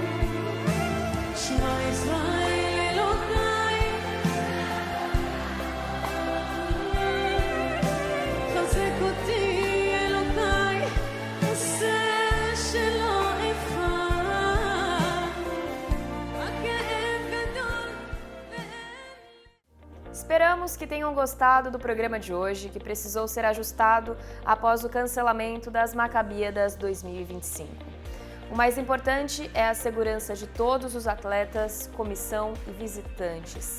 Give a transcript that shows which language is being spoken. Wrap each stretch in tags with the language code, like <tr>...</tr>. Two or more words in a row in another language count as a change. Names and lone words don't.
<he>שמע ישראל אלוהי, חזק אותי אלוהי, עושה שלא אבחר. הכאב גדול</he> <pt>Esperamos que tenham gostado do programa de hoje, que precisou ser ajustado após o cancelamento das Macabíadas 2025. O mais importante é a segurança de todos os atletas, comissão e visitantes.</pt>